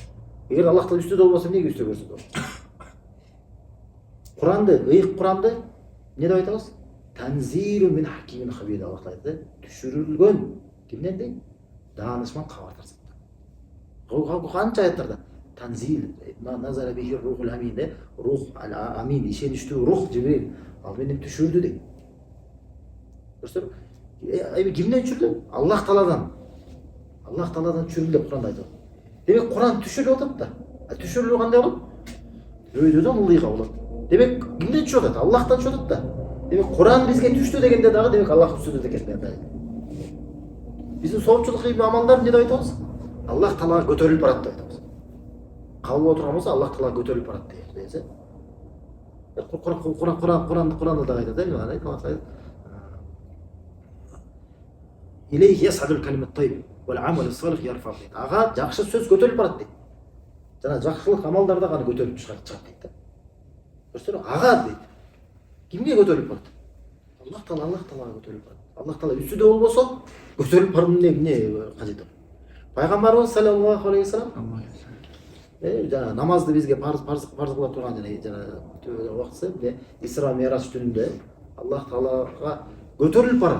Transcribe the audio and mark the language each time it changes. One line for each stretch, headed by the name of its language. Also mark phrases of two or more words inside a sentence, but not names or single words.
Kyrgyz: Эгер Аллах Таала үстөдө болбосо эмнеге үстө көрсөтөт? Куранды, ыйык Куранды эмне деп айтабыз?
Arabic: تنزيل من حكيم خبير.
Kyrgyz: Аллах Таала айтты, түшүрүлгөн кимден дейт? Даанышман кабардар. Канча аяттарда танзил,
Arabic: نزل به الروح الأمين
Kyrgyz: де,
Arabic: الروح الأمين,
Kyrgyz: ишеничтүү рух Жибрил ал менен түшүрдү дейт. Көрсөтүп, эми кимден түшүрдү? Аллах Тааладан. Аллах Тааладан түшүрүлдү деп Куранда айтат. Демек Куран түшүрүп атат да. Түшүрүлүү кандай болот? Өйдөдөн ылдыйга болот. Демек кимден түшүп атат? Аллахтан түшүп атат да. Демек Куран бизге түштү дегенде дагы демек Аллах түшүрдү экен да. Биздин соопчулук амалдар эмне деп айтабыз? Аллах Таалага көтөрүлүп барат деп айтабыз. Кабыл отурган болсо Аллах Таалага көтөрүлүп барат дейбиз. Куранда да айтат, эмне?
Arabic: إليه يصعد الكلم الطيب والعمل الصالح يرفع.
Kyrgyz: Ага жакшы сөз көтөрүлүп барат дейт. Жана жакшылык амалдар да гана көтөрүлүп чыгат дейт да. Көрсөтүңүз, ага дейт. Кимге көтөрүлүп барат? Аллах Таалага көтөрүлүп барат. Аллах Таала үстүдө болбосо көтөрүлүп баруунун эмне кажети бар? Пайгамбарыбыз
Arabic: صلى الله عليه وسلم
Kyrgyz: жана намазды бизге парз кылып турган жана убактысы Исра Мираж түнүндө Аллах Таалага көтөрүлүп барат.